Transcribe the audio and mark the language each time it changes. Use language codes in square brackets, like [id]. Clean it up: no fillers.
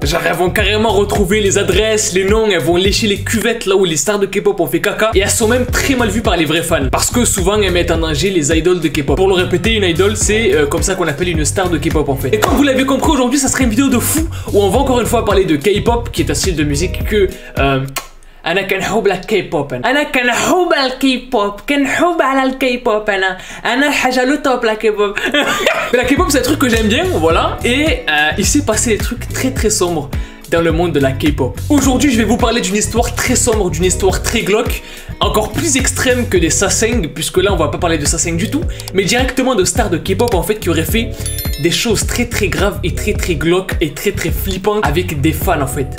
[fr] Genre elles vont carrément retrouver les adresses, les noms, elles vont lécher les cuvettes là où les stars de K-pop ont fait caca. Et elles sont même très mal vues par les vrais fans. Parce que souvent elles mettent en danger les idoles de K-pop. Pour le répéter, une idole c'est comme ça qu'on appelle une star de K-pop en fait. Et comme vous l'avez compris aujourd'hui, ça serait une vidéo de fou où on va encore une fois parler de K-pop qui est un style de musique que... [ar] أنا كنحب الكيبوب أنا كنحب الكيبوب كنحب على الكيبوب أنا الحاجة لو توب la K-pop. [fr] La K-pop c'est un truc que j'aime bien, voilà. Et il s'est passé des trucs très sombres dans le monde de la K-pop. Aujourd'hui, je vais vous parler d'une histoire très sombre, d'une histoire très glauque, encore plus extrême que des Sasaeng, puisque là on va pas parler de Sasaeng du tout, mais directement de stars de K-pop en fait qui auraient fait des choses très graves et très glauques et très flippantes avec des fans en fait.